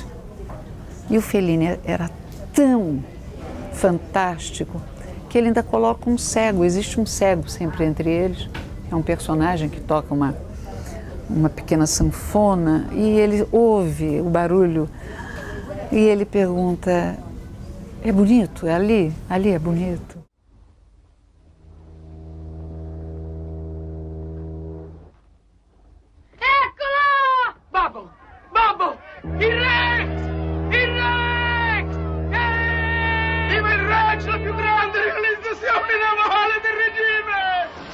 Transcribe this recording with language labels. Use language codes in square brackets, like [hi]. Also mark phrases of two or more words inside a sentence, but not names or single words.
[pt] E o Fellini era tão fantástico que ele ainda coloca um cego, existe um cego sempre entre eles. É um personagem que toca uma pequena sanfona e ele ouve o barulho e ele pergunta, é bonito? É ali? Ali é bonito? [it] Babbo! Babbo! Il Rex! Il Rex! Viva il Rex, la più grande realizzazione navale del regime!